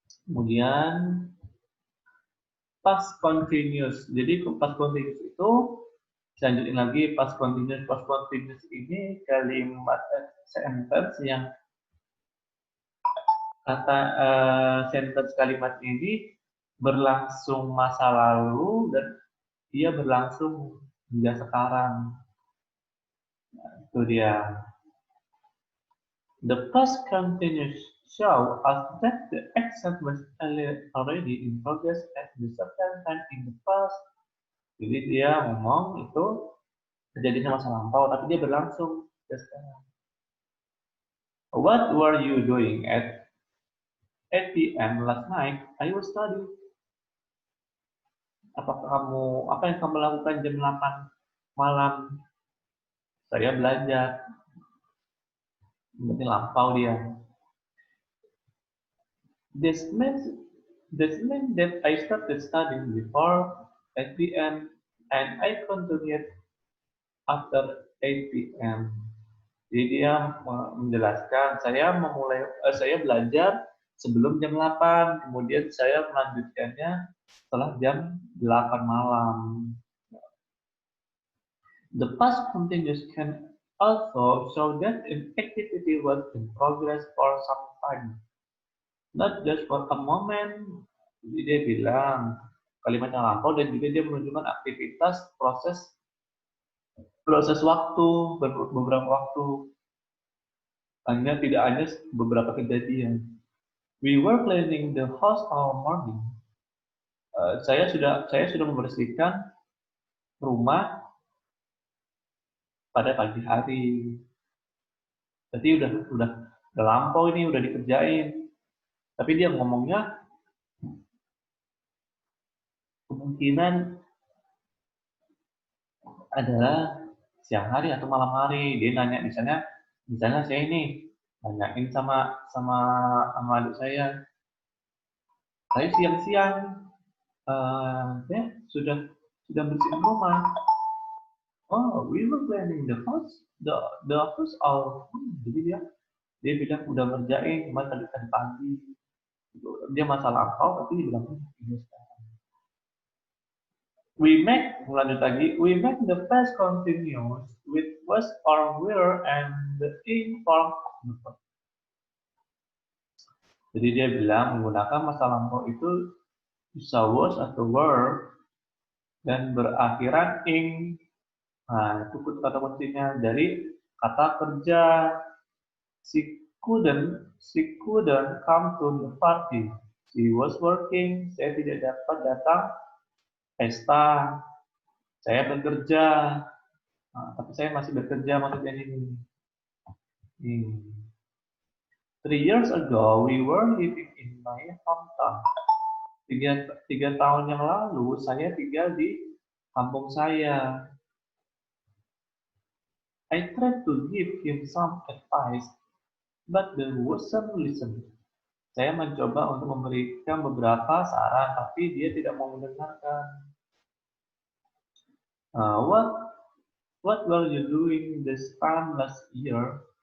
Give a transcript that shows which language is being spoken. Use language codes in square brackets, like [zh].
[id] Kemudian past continuous. Jadi past continuous itu saya lanjutin lagi past continuous. Past continuous ini kalimat sentence yang kata sentence kalimat ini berlangsung masa lalu dan dia berlangsung hingga sekarang. Nah, itu dia. [en] The past continuous show us that the action was already in progress at the certain time in the past. [id] Jadi dia ngomong itu kejadiannya masa lampau, tapi dia berlangsung sekarang. [en] What were you doing at 8 p.m. last night? I was studying. [id] Apa yang kamu lakukan jam 8 malam? Saya belajar. Berarti lampau dia. [en] This means that I started studying before 8 p.m. and I continued after 8 p.m. [id] Jadi dia menjelaskan saya belajar sebelum jam 8, kemudian saya melanjutkannya setelah jam 8 malam. [en] The past continuous can also show that an activity was in progress for some time, not just for a moment. [id] Jadi dia bilang kalimat yang lampau dan juga dia menunjukkan aktivitas proses waktu, beberapa waktu. Tidak hanya beberapa kejadian. [en] We were cleaning the house all morning. [id] Saya sudah membersihkan rumah pada pagi hari. Jadi udah lampau ini, udah dikerjain. Tapi dia ngomongnya kemungkinan adalah siang hari atau malam hari. Dia nanya misalnya saya ini nanyain sama adik saya siang-siang ya sudah bersihin rumah. [en] Oh, we were cleaning the house all. Jadi dia [id] Dia bilang udah ngerjain, cuma tadi tadi pagi. Dia masa lampau, tapi dia bilang ini sekarang. Lanjut lagi. We make the past continuous with was or were and the in form of the verb. Jadi dia bilang menggunakan masa lampau itu bisa was atau were dan berakhiran ing. Nah, itu kata kuncinya dari kata kerja. [en] She couldn't come to the party. She was working. [id] Saya tidak dapat datang pesta. Saya bekerja. Nah, tapi saya masih bekerja maksudnya ini. [en] 3 years ago, we were living in my hometown. [id] Tiga tahun yang lalu, saya tinggal di kampung saya. [en] I tried to give him some advice, but there wasn't listen. [id] Saya mencoba untuk memberikan beberapa saran, tapi dia tidak mau mendengarkan. [en] What were you doing this time last year?